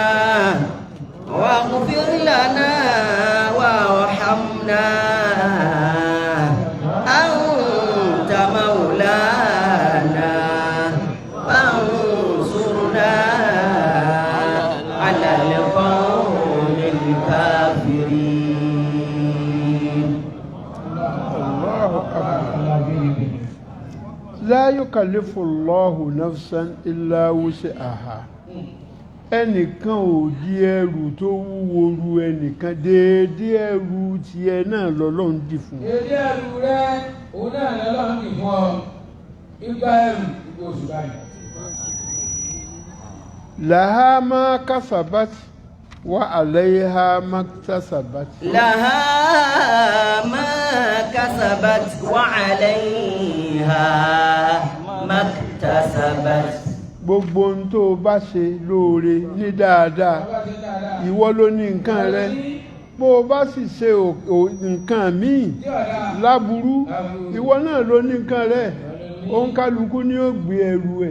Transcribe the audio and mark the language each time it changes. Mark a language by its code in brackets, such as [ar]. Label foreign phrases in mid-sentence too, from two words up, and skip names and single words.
[ar] واغفر لنا وارحمنا أنت مولانا فانصرنا على القوم الكافرين. الله أكبر. لا يكلف الله نفسا إلا وسعها. [yo] ẹnìkan ò di ẹrù tó wúwo ru ẹnìkan déédé ẹrù tiẹ̀ náà lọ́lọ́run dì fún. déédé ẹrù rẹ òun náà lọ́lọ́run dì fún ọ igba ẹrù gbogbo oṣù báyìí. [ar] لها ما كسبت وعليها ما اكتسبت. لها ما كسبت وعليها ما اكتسبت. [yo] gbogbo ohun tó o bá ṣe lóore ní dáadáa ìwọ ló ní nǹkan rẹ bó o bá sì ṣe nǹkan míì láburú ìwọ náà ló ní nǹkan rẹ òun kálukú ni ó gbé ẹrù ẹ̀.